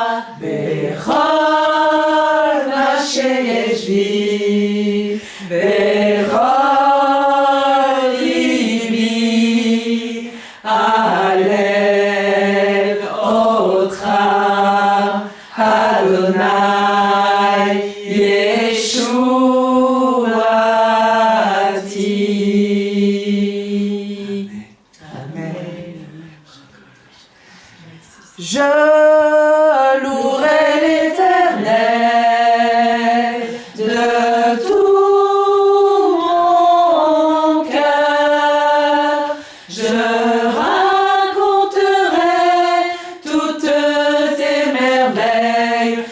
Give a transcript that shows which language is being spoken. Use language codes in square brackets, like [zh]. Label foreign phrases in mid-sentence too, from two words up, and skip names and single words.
[he] בכל מה שיש בי בכל לבי הלל אוטרה אדוני ישועתי. [fr] Amen. Je louerai l'Éternel de tout mon cœur. Je raconterai toutes tes merveilles.